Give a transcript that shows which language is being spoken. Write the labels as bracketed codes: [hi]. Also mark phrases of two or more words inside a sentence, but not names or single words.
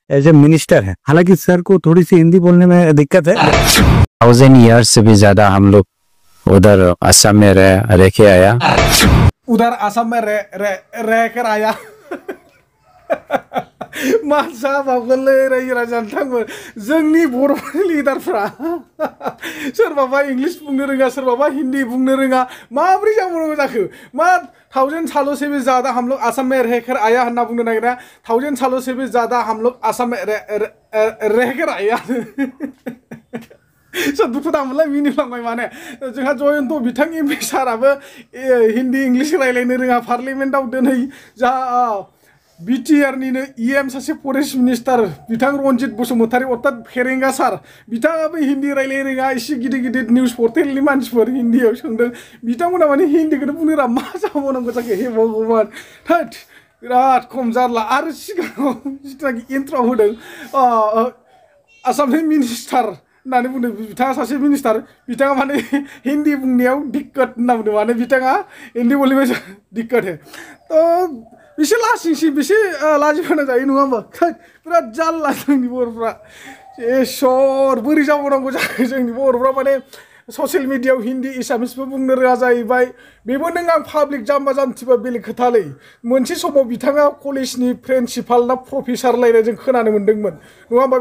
[en] as a minister [hi] है। हालांकि सर को थोड़ी सी हिंदी बोलने में दिक्कत है। 1000 ईयर्स से भी ज्यादा हम लोग उधर असम में रह के आया, उधर असम में रह कर आया। [brx] मानसा बागले रायजो राजाफोर जोंनि बर' लिडारफ्रा सोरबाबा इंग्लिश बुंनो रोङा, सोरबाबा हिंदी बुंनो रोङा, माब्रै जाबावनांगौ जाखो? [hi] मा 1000 सालों से भी ज्यादा हम लोग असम में रहकर आया [brx] होनना बुंनो नागिरा। [hi] 1000 सालों से भी ज्यादा हम लोग असम में रहकर आया। [brx] दुखु दामोनलाय मिनिफ्लांबाय माने जोंहा जयन्त बिथां एमपि साराबो हिंदी इंग्लिश रायलायनो रोङा। पार्लियामेन्टआव दिनै जा बिटिआर निनो इएम सासे फरेस्ट मिनिस्टार बिथां रनजित बसुमतारी अर्थात फेरेंगा सार, बिथाङाबो हिंदी रायलायनो रोङा। एसे गिदिर गिदिर निउस पर्टेलनि मानसिफोर हिन्दीयाव सोंदों, बिथांमोना माने हिन्दीखौनो बुंनो रोङा। मा जाबावनांगौ जाखो [hi] हे भगवान, [brx] थोद बिराद खम जारला। आरो सिगाङाव जिथुनाखि इन्ट्र'आव होदों आसामनि मिनिस्टार होननानै बुंदों, बिथाङा सासे मिनिस्टार, बिथाङा माने हिंदी बुंनायाव दिक्कत होनना बुंदों। माने बिथाङा [hi] हिंदी बोलने में दिक्कत है। [brx] तो बेसे लासिंसि बेसे लाजिफोनां जायो नङा होमबा? बिराद जारला जोंनि बर'फ्रा। इसोर बोरै जाबावनांगौ जाखो जोंनि बर'फ्रा? माने ससियेल मिडियायाव हिंदी एसामिसबो बुंनो रोङा जाहैबाय। बेबो नों आं पाब्लिक जाम्बा जाम्थिबा बेलेग खोथालै। मोनसे समाव बिथाङा कलेजनि प्रिन्सिपाल ना प्रफेसार लायनाय जों खोनानो मोन्दोंमोन नङा होमबा?